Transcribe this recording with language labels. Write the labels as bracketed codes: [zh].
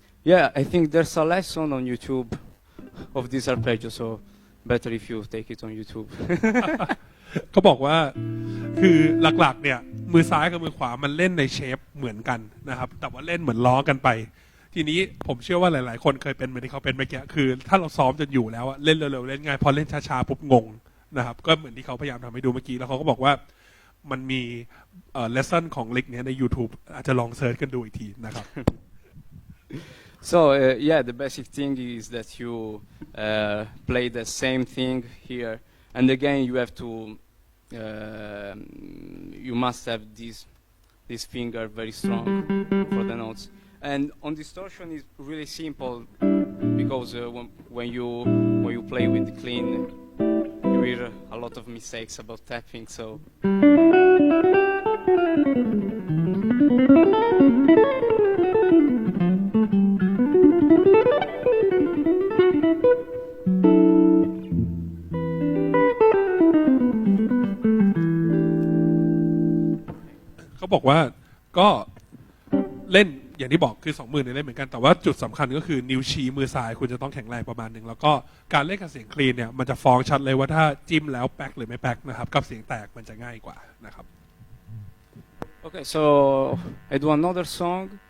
[en] Yeah, I think there's a lesson on YouTube of this arpeggio. So. Better if you take it on YouTube. [th] เขาบอกว่าคือหลักๆเนี่ยมือซ้ายกับมือขวามันเล่นในเชฟเหมือนกันนะครับแต่ว่าเล่นเหมือนล้อกันไปทีนี้ผมเชื่อว่าหลายๆคนเคยเป็นเหมือนที่เขาเป็นเมื่อกี้คือถ้าเราซ้อมจนอยู่แล้วเล่นเร็วๆเล่นง่ายพอเล่นช้าๆปุ๊บงงนะครับก็เหมือนที่เขาพยายามทำให้ดูเมื่อกี้แล้วเขาก็บอกว่ามันมีเลสซันของลิกเนี่ยใน YouTube อาจจะลองเซิร์ชกันดูอีกทีนะครับ [en] So yeah, the basic thing is that you play the same thing here, and again you have to you must have this finger very strong for the notes. And on distortion is really simple because when you play with clean, you hear a lot of mistakes about tapping. So. [th] เขาบอกว่าก็เล่นอย่างที่บอกคือ2 มือเนี่ยเล่นเหมือนกันแต่ว่าจุดสำคัญก็คือนิ้วชี้มือซ้ายคุณจะต้องแข็งแรงประมาณหนึ่งแล้วก็การเล่นกับเสียงคลีนเนี่ยมันจะฟ้องชัดเลยว่าถ้าจิ้มแล้วแป๊กหรือไม่แป๊กนะครับกับเสียงแตกมันจะง่ายกว่านะครับ [en] Okay, so I do another song.